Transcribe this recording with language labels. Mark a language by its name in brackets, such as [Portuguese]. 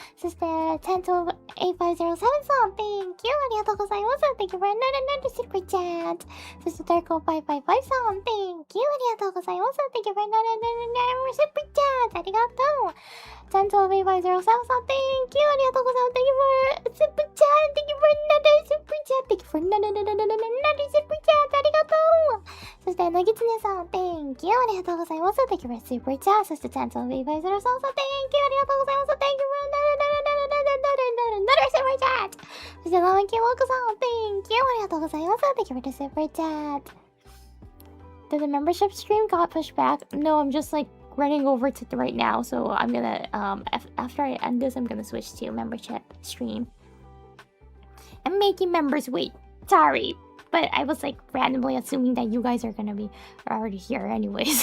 [Japanese] そして10128507さん、 [English] Thank you. [Japanese] ありがとうございます。 [English] Thank you for another super chat. [Japanese] そして [English] Darko555 さん、Thank you. [Japanese] ありがとうございます。 [English] Thank you for another super chat. [Japanese] ありがとう。 [English] 10128507さん、Thank you. [Japanese] ありがとうございます。 [English] Thank you for super chat. Thank you for another super chat. Thank you for another super chat. [Japanese] ありがとう。そしてなぎつねさん、 [English] Thank you. [Japanese] ありがとうございます。 [English] Thank you for super chat. [Japanese] そして10128507さん、 [English] Thank you. [Japanese] ありがとうございます。 [English] Thank you for another super chat. [Japanese] そしてなめきもこさん、 [English] Thank you. [Japanese] ありがとうございます。 [English] Thank you for the super chat. Did the membership stream got pushed back? No, I'm just like running over to it right now, so I'm gonna after I end this, I'm gonna switch to membership stream. I'm making members wait. Sorry, but I was like randomly assuming that you guys are gonna be already here anyways.